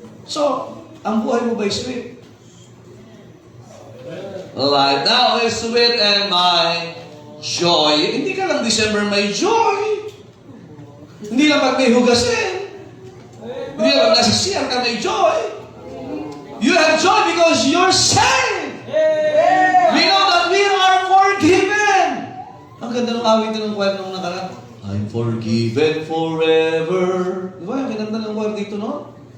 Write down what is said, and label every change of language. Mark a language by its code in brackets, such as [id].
[tl] So, ang buhay mo ba'y sweet? [en] Life now is sweet and my joy. [tl] Hindi ka lang December may joy. Hindi lang pag may hugasin. Hindi lang nasa CR ka may joy. [en] You have joy because you're saved. We know that we are forgiven. [tl] Ang ganda ng awit ng kwento nung nakaraan. [en] I'm forgiven forever. [tl] Di ba? Ang ganda ng kwento dito, no?